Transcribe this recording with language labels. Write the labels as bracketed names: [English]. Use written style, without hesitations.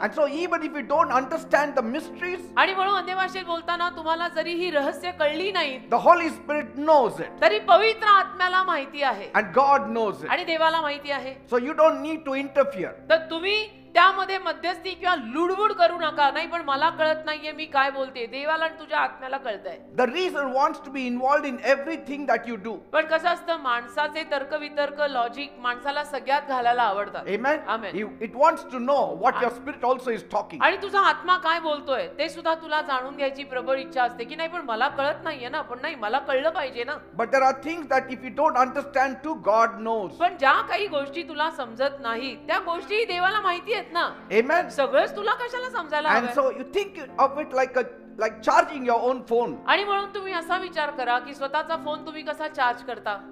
[English] And so even if you don't understand the mysteries, [Marathi] आणि म्हणून अन्य भाषेत बोलताना तुम्हाला जरी ही रहस्य कळली नाही [English] the Holy Spirit knows it. [Marathi] तरी पवित्र आत्म्याला माहिती आहे [English] And God knows it. [Marathi] आणि देवाला माहिती आहे. [English] So you don't need to interfere. [Marathi] तर तुम्ही त्यामध्ये मध्यस्थी किंवा लुडबुड करू नका. नाही पण मला कळत नाहीये मी काय बोलते. देवाला आणि तुझ्या आत्म्याला कळतंय. [English] The reason wants to be involved in everything that you do. [Marathi] पण कसं असतं माणसाचे तर्कवितर्क लॉजिक माणसाला सगळ्यात घालायला आवडतात. [English] Amen. Amen. It wants to know what your spirit also is talking. [Marathi] आणि तुझा आत्मा काय बोलतोय ते सुद्धा तुला जाणून घ्यायची प्रबळ इच्छा असते की नाही पण मला कळत नाहीये ना. पण नाही मला कळलं पाहिजे ना. [English] But there are things that if you don't understand too, God knows. [Marathi] पण ज्या काही गोष्टी तुला समजत नाही त्या गोष्टी देवाला माहिती आहेत ना. [English] Amen. [Marathi] सगळंच तुला कशाला समजायला [English] And [Marathi] हवंय? [English] so you think of it like charging your own phone. [Marathi] आणि म्हणून तुम्ही असा विचार करा की स्वतःचा फोन तुम्ही कसा चार्ज करता.